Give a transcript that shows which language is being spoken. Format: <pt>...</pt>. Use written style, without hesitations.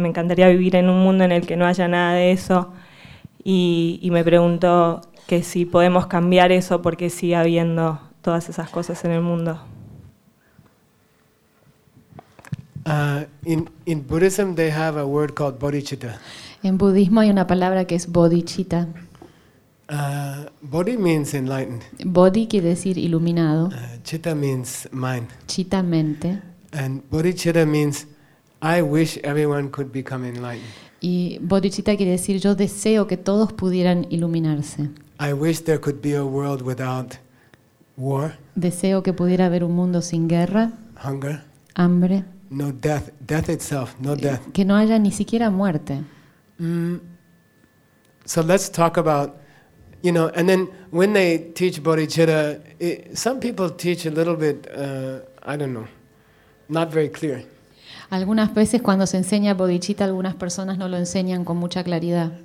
<es>Me encantaría vivir en un mundo en el que no haya nada de eso, y me pregunto que si podemos cambiar eso porque sigue habiendo todas esas cosas en el mundo.</es> <en>In Buddhism they have a word called bodhicitta.</en> <es>En budismo hay una palabra que es bodhicitta.</es> <en>Bodhi means enlightened.</en> <es>Bodhi quiere decir iluminado.</es> <en>Chitta means mind.</en> <es>Chitta, mente.</es> <en>And bodhicitta means I wish everyone could become enlightened.</en> <es>Y bodhicitta quiere decir yo deseo que todos pudieran iluminarse.</es> <en>I wish there could be a world without war.</en> <es>Deseo que pudiera haber un mundo sin guerra.</es> <en>Hunger.</en> <es>Hambre.</es> <en>No death, death itself, no death.</en> <es>Que no haya ni siquiera muerte.</es> <en>So let's talk about, you know, and then when they teach bodhicitta, some people teach a little bit, I don't know, not very clear.</en> <es>Algunas veces cuando se enseña bodhicitta, algunas personas no lo enseñan con mucha claridad.</es>